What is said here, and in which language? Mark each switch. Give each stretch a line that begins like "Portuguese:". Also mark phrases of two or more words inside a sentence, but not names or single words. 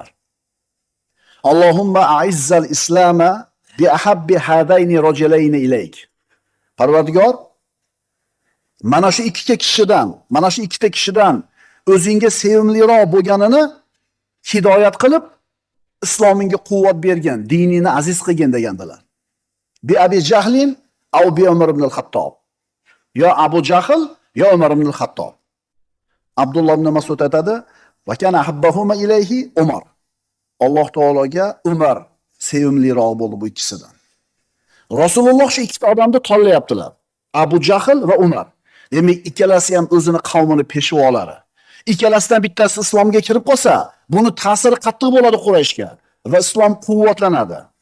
Arabic: اللهم أعز الإسلام بأحب هذين الرجلين إليك.
Uzbek: Parvardigor, mana shu ikkita kishidan o'zingga sevimliroq bo'lganini hidoyat qilib, islomingga quvvat bergan, dinini aziz qilgin degandilar.
Arabic: بأبي جهل أو بعمر بن الخطاب.
Uzbek: Yo Abu Jahl, yo Umar ibn al-Xattob. Abdulloh ibn Mas'ud aytadi,
Arabic: وكان أحبهما إليه عمر.
Uzbek: Alloh taologa Umar sevimliroq bo'ldi bu ikkisidan. Rasululloh shu ikkita odamni tanlayaptilar. Abu Jahl va Umar. Demak, ikkalasi ham o'zini qavmini peshvolari. Ikkalasidan bittasi islomga kirib qolsa, buni ta'siri qattiq bo'ladi Qurayshga va islom quvvatlanadi.